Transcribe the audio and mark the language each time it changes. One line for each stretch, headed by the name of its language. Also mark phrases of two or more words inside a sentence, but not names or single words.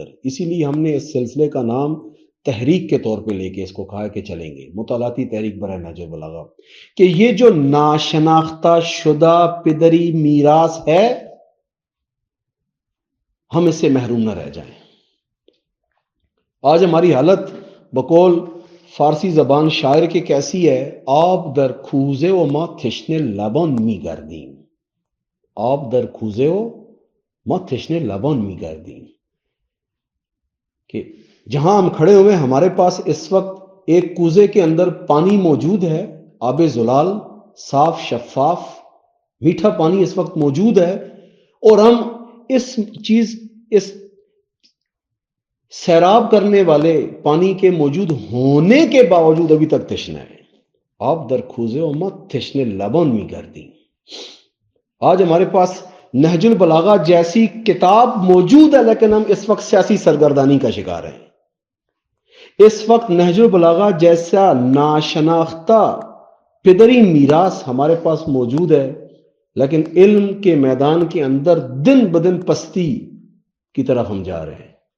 Urdu: اسی لیے ہم نے اس سلسلے کا نام تحریک کے طور پہ لے کے اس کو کہا کہ چلیں گے، مطالعاتی تحریک برائے نہج البلاغہ، کہ یہ جو ناشناختہ شدہ پدری میراث ہے ہم اس سے محروم نہ رہ جائیں۔ آج ہماری حالت بقول فارسی زبان شاعر کے کیسی ہے؟
Persian: آب در کوزه و ما تشنه لبان میگردیم، آب در کوزه و ما تشنه لبان میگردیم،
Urdu: کہ جہاں ہم کھڑے ہوئے ہمارے پاس اس وقت ایک کوزے کے اندر پانی موجود ہے، آب زلال، صاف شفاف میٹھا پانی اس وقت موجود ہے، اور ہم اس سیراب کرنے والے پانی کے موجود ہونے کے باوجود ابھی تک تشنا ہے۔
Persian: آب در کوزه اومد تشنه لبان میگردیم.
Urdu: آج ہمارے پاس نہج البلاغہ جیسی کتاب موجود ہے، لیکن ہم اس وقت سیاسی سرگردانی کا شکار ہیں۔ اس وقت نہج البلاغہ جیسا ناشناختہ پدری میراث ہمارے پاس موجود ہے، لیکن علم کے میدان کے اندر دن بدن پستی کی طرف ہم جا رہے ہیں۔